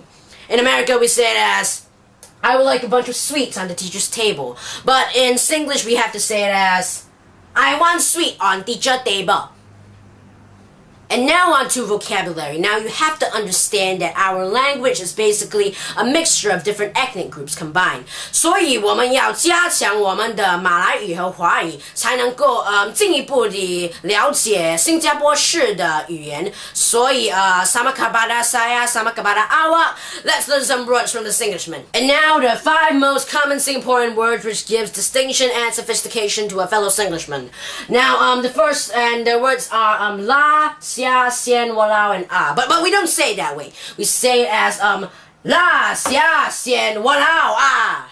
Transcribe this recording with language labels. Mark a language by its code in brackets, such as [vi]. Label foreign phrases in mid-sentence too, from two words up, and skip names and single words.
[en] In America, we say it as, I would like a bunch of sweets on the teacher's table. But in Singlish, we have to say it as, I want sweet on teacher table. And now on to vocabulary. Now you have to understand that our language is basically a mixture of different ethnic groups combined. [zh] 所以我们要加强我们的马来语和华语，才能够进一步地了解新加坡式的语言。 [ms] 所以 sama kepada saya, sama kepada awak. [en] Let's learn some words from the Singlishman. And now the 5 most common Singaporean words which gives distinction and sophistication to a fellow Singlishman. Now the first and the words are la, xia, xian, walao, and ah. But we don't say it that way. We say it as la, xia, xian, walao, ah.